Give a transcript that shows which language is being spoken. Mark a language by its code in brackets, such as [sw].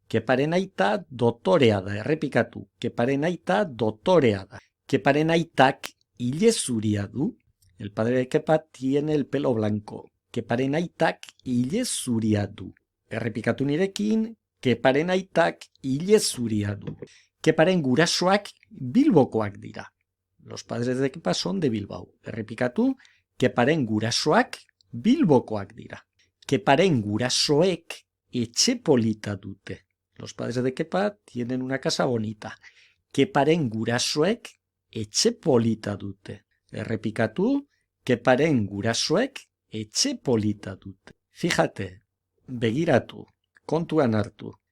[eu] Keparen aita dotorea da. Errepikatu. Keparen aita dotorea da. Keparen aitak ile zuria du. [es] El padre de Kepa tiene el pelo blanco. [eu] Keparen aitak ile zuria du. Errepikatu nirekin. Keparen aitak ile zuria du. Keparen gurasoak Bilbokoak dira. [es] Los padres de Kepa son de Bilbao. [eu] Errepikatu, Keparen gurasoak Bilbokoak dira. Keparen gurasoek etxe polita dute. [es] Los padres de Kepa tienen una casa bonita. [eu] Keparen gurasoek etxe polita dute. Errepikatu, Keparen gurasoek etxe polita dute. Fíjate, begiratu, kontuan hartu.